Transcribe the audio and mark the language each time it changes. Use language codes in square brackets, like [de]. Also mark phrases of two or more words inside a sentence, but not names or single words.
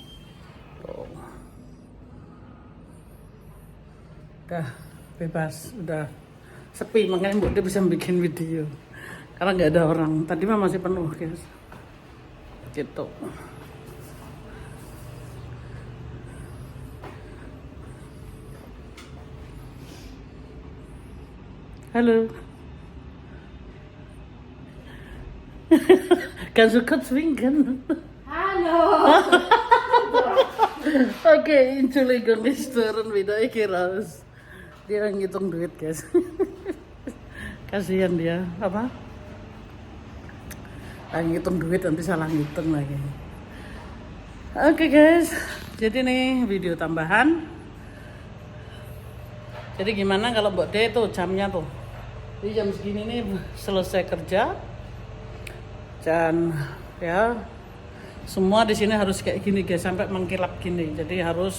[id] Udah bebas, udah sepi, makanya Mbok De bisa bikin video karena nggak ada orang. Tadi mah masih penuh guys gitu. Halo. [de] Kannst du kurz winken? Hallo! Oke, Entschuldigung, ich stören wieder, ich geh raus. [id] Dia ngitung duit guys. Kasihan dia, ngitung duit nanti salah ngitung lagi. Oke guys, jadi nih video tambahan. Jadi gimana kalau Mbok De tuh jamnya tuh, jadi jam segini nih selesai kerja dan ya semua di sini harus kayak gini guys, sampai mengkilap gini.